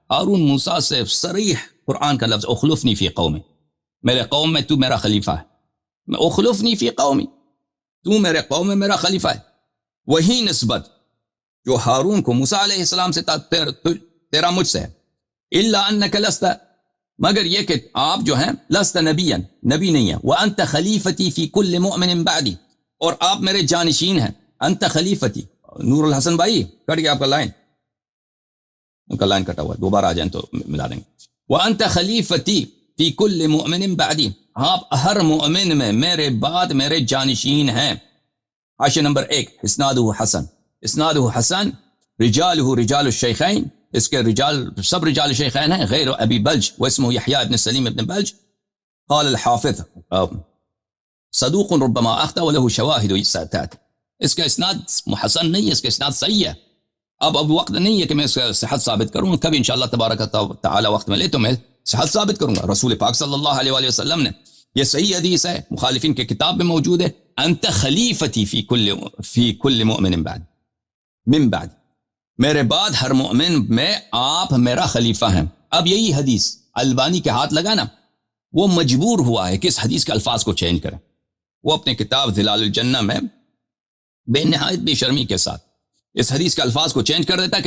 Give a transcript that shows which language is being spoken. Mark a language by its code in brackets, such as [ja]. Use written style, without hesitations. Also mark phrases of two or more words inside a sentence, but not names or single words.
[ur] ہارون موسیٰ سے صریح قرآن کا لفظ, [ar] اخلفنی فی قومی, [ur] میرے قوم میں تو میرا خلیفہ ہے. [ar] اخلفنی فی قومی, [ur] تو میرے قوم میں میرا خلیفہ ہے. وہی نسبت جو ہارون کو موسیٰ [ar] علیہ السلام [ur] سے تیرا مجھ سے ہے. [ar] الا انک لست, [ur] مگر یہ کہ آپ جو ہیں [ar] لست نبیا, [ur] نبی نہیں ہے. [ar] وانت خلیفتی فی کل مؤمن بعدی, [ur] اور آپ میرے جانشین ہیں. [ar] انت خلیفتی. [ur] نور الحسن بھائی کٹ گیا آپ کا لائن, ان کا لائن کٹا ہوا ہے, دوبارہ آ جائیں تو ملا دیں گے. [ar] وانت خلیفتی فی کل مؤمن بعدی, [ur] آپ ہر مؤمن میں میرے بعد میرے جانشین ہیں. حاشیہ نمبر [ar] 1, اسنادہ حسن, اسنادہ حسن, رجالہ رجال الشیخین, [ur] اس کے رجال سب [ar] رجال الشیخین ہیں, غیر ابی بلج واسمہ یحییٰ ابن سلیم ابن بلج. قال الحافظ صدوق ربما اخطأ وله شواہد ساتات. [ur] اس کا اسناد حسن نہیں ہے, اس کا اسناد صحیح ہے. اب وقت نہیں ہے کہ میں اس کا صحت ثابت کروں, کبھی [ar] انشاءاللہ تبارک تعالی [ur] وقت ملے تو میں صحت ثابت کروں گا. رسول پاک [ar] صلی اللہ علیہ وآلہ وسلم [ur] نے, یہ صحیح حدیث ہے, مخالفین کے کتاب میں موجود ہے, [ar] انت خلیفتی فی کل مؤمن بعد, من بعد, [ur] میرے بعد ہر مؤمن میں آپ میرا خلیفہ ہیں. اب یہی حدیث البانی کے ہاتھ لگا نا, وہ مجبور ہوا ہے کہ اس حدیث کے الفاظ کو چینج کریں. وہ اپنے کتاب ظلال الجنہ میں بے نہایت بے شرمی کے ساتھ اس حدیث کے الفاظ کو چینج کر دیتا ہے.